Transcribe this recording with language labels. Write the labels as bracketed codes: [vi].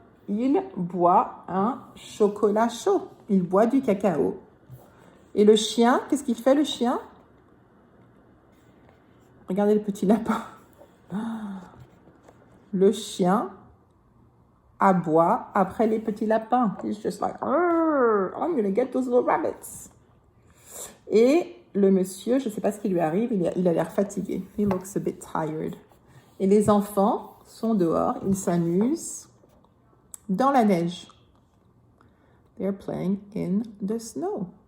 [fr] Il boit un chocolat chaud. Il boit du cacao. Et le chien, qu'est-ce qu'il fait le chien? Regardez le petit lapin. Le chien aboie après les petits lapins. [en] He's just like, I'm gonna get those little rabbits. [fr] Et le monsieur, je ne sais pas ce qui lui arrive, il a l'air fatigué. [en] He looks a bit tired. [fr] Et les enfants sont dehors, ils s'amusent dans la neige. [en] They're playing in the snow.